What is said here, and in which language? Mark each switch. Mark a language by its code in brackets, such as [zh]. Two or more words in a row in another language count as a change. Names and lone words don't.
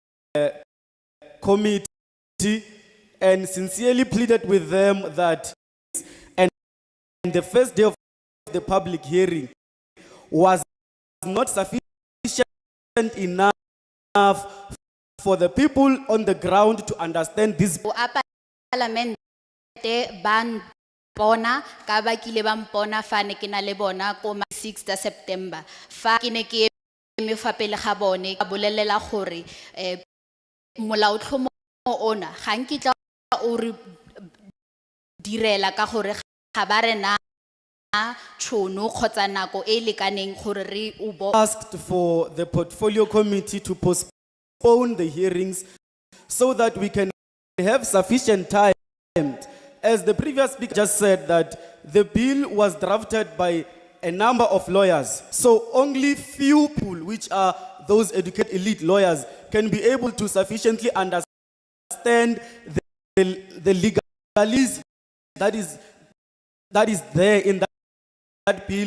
[en] committee and sincerely pleaded with them that and the first day of the public hearing was not sufficient enough for the people on the ground to understand this. [tn] Parlamente ban bona ka ba kile ba mpona fa ne ke na le bona ko 6 September fa ke ne ke me fa pele ga bone ka bolelela gore molaotlhomo ona ga nkitla o re direla ka gore ga ba rena tšhono kgotsa nako e lekaneng gore re [en] asked for the portfolio committee to postpone the hearings so that we can have sufficient time. As the previous speaker just said, that the bill was drafted by a number of lawyers, so only few people, which are those educated elite lawyers, can be able to sufficiently understand the legal legalese that is there in that bill.